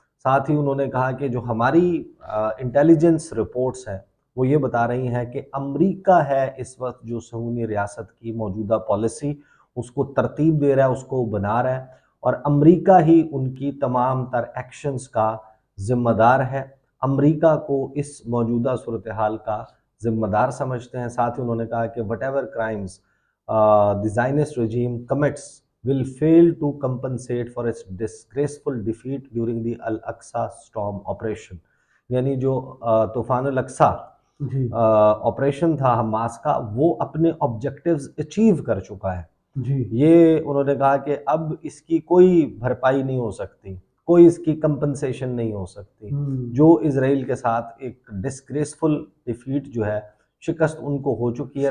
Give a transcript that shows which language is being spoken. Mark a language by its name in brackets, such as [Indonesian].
[Urdu] ساتھ ہی انہوں نے کہا کہ جو ہماری انٹیلیجنس رپورٹس ہیں وہ یہ بتا رہی ہیں کہ امریکہ ہے اس وقت جو صہیونی ریاست کی موجودہ پالیسی اس کو ترتیب دے رہا ہے, اس کو بنا رہا ہے, اور امریکہ ہی ان کی تمام تر ایکشنز کا ذمہ دار ہے. امریکہ کو اس موجودہ صورتحال کا ذمہ دار سمجھتے ہیں. ساتھ ہی انہوں نے کہا کہ [English] whatever crimes the Zionist regime commits will fail to compensate for its disgraceful defeat during the Al-Aqsa Storm operation. [Urdu] یعنی جو طوفان الاقصی جی آپریشن تھا حماس کا، وہ اپنے آبجیکٹیوز اچیو کر چکا ہے. جی یہ انہوں نے کہا کہ اب اس کی کوئی بھرپائی نہیں ہو سکتی، کوئی اس کی کمپنسیشن نہیں ہو سکتی. جو اسرائیل کے ساتھ ایک ڈسگریسفل ڈیفیٹ جو ہے، شکست ان کو ہو چکی ہے.